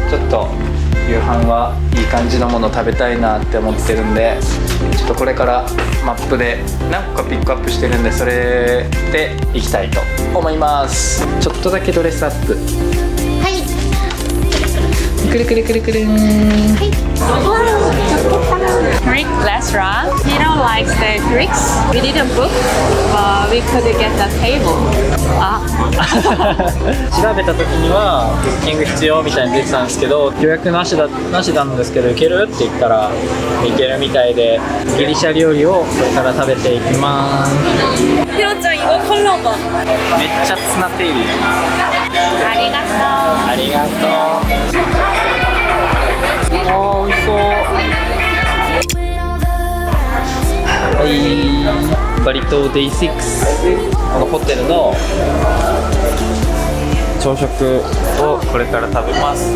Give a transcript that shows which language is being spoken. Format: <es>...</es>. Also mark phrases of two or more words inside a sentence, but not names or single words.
<ja>ちょっと夕飯はいい感じのもの食べたいなって思ってるんで、ちょっとこれからマップで何個かピックアップしてるんで、それで行きたいと思います。ちょっとだけドレスアップ。はい。くるくるくるくるーん。</ja> <en>Greek restaurant. He don't like the Greeks. We didn't book, but we could get a table.</en> <ja>調べた時にはブッキング必要みたいに出てたんですけど、予約なしなんですけど、行けるって言ったら行けるみたいで、ギリシャ料理をこれから食べていきます。</ja> <ko>ひろちゃん、이거 컬러 봐.</ko> <ja>めっちゃツナテイル。ありがとう。ありがとう。おー、美味しそう。はい、バリ島デイ6、このホテルの朝食をこれから食べます。</ja>